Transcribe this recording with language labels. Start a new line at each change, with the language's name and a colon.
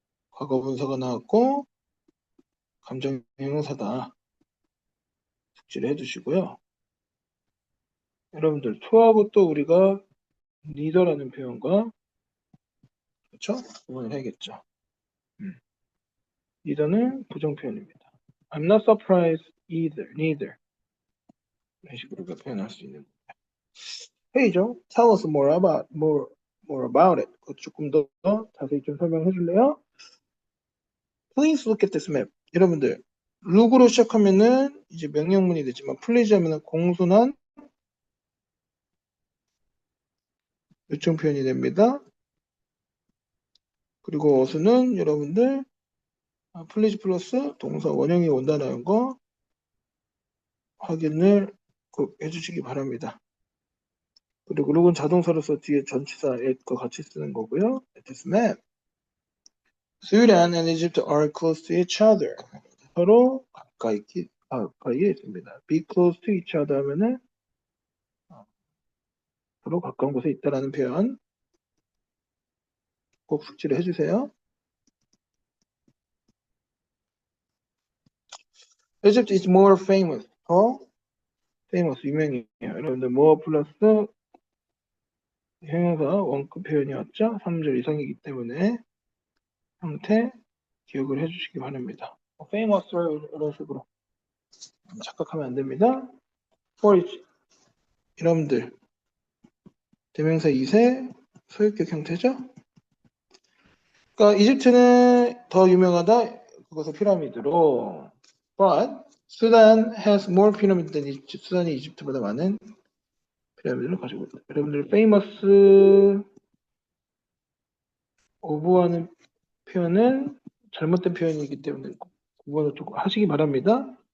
Korean: 과거 분사가 나왔고, 감정 형용사다. 숙지를 해두시고요. 여러분들, to하고 또 우리가 neither라는 표현과, 그렇죠? 구분을 해야겠죠. neither는 부정표현입니다.
English: I'm not surprised either, neither.
Korean: 이런 식으로 표현할 수 있는 페이죠.
English: Tell us more about it.
Korean: 그것 조금 더 자세히 좀 설명해 줄래요?
English: Please look at this map.
Korean: 여러분들, look으로 시작하면은 이제 명령문이 되지만 please 하면은 공손한 요청 표현이 됩니다. 그리고 어수는 여러분들 please 플러스 동사 원형이 온다는 거 확인을 꼭 해주시기 바랍니다. 그리고 look은 자동사로서 뒤에 전치사 at과 같이 쓰는 거고요.
English: This map. Sudan and Egypt are close to each other.
Korean: 서로 가까이에 있습니다.
English: Be close to each other
Korean: 하면은 서로 가까운 곳에 있다라는 표현 꼭 숙지를 해주세요.
English: Egypt is more famous. famous
Korean: 유명해요. 여러분들 more 플러스 형용사 원급 표현이었죠. 3절 이상이기 때문에 형태 기억을 해주시기 바랍니다. famous 이런 식으로 착각하면 안 됩니다.
English: for each.
Korean: 여러분들 대명사 2세 소유격 형태죠. 그러니까 이집트는 더 유명하다. 그것은 피라미드로.
English: But Sudan has more pyramids than Egypt.
Korean: 수단이 이집트보다 많은 피라미드를 가지고 있다. 여러분들 famous of하는 표현은 잘못된 표현이기 때문에 구분을 좀 하시기 바랍니다.